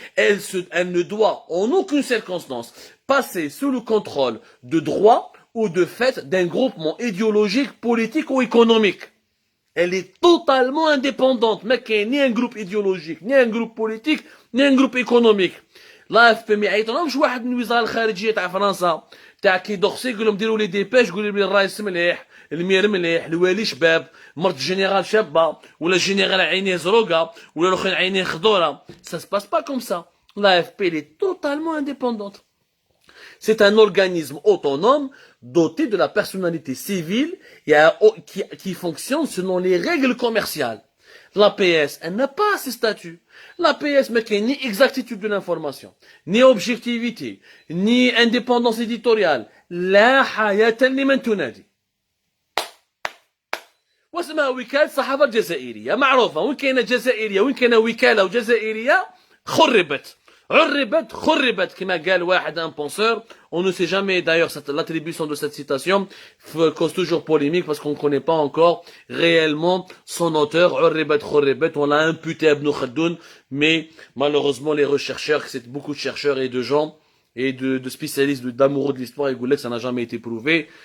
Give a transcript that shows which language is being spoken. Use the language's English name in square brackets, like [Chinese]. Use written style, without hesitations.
[French] Elle ne doit en aucune circonstance passer sous le contrôle de droit ou de fait d'un groupement idéologique, politique ou économique. Elle est totalement indépendante. Mais qu'il n'y ait ni un groupe idéologique, ni un groupe politique, ni un groupe économique. [Arabic] l'AFP ما يعيطلهمش واحد من الوزاره الخارجيه تاع فرنسا تاع كي دوخسي يقول لهم ديروا لي ديباش يقولوا لي الرئيس مليح المير مليح الوالي شباب مرت الجنرال شابه ولا الجنرال عينيه زروقه ولا الاخرين عينيه خضوره. [French] Ça se passe pas comme ça. L'AFP elle est totalement indépendante. C'est un organisme autonome doté de la personnalité civile et qui fonctionne selon les règles commerciales. L'APS, elle n'a pas ce statut. L'APS n'a ni exactitude de l'information, ni objectivité, ni indépendance éditoriale. [Arabic] لا حياة لمن تنادي. واسمها وكالة الصحافة الجزائرية معروفة. وين كاينة جزائرية وين كاينة وكالة وجزائرية خربت. خربت كما قال واحد [French] un penseur. On ne sait jamais d'ailleurs l'attribution de cette citation cause toujours polémique parce qu'on ne connaît pas encore réellement son auteur. [Arabic] خربت, [French] on l'a imputé à Ibn Khaldoun, mais malheureusement les rechercheurs, c'est beaucoup de chercheurs et de gens et de spécialistes d'amoureux de l'histoire et Goulek, ça n'a jamais été prouvé.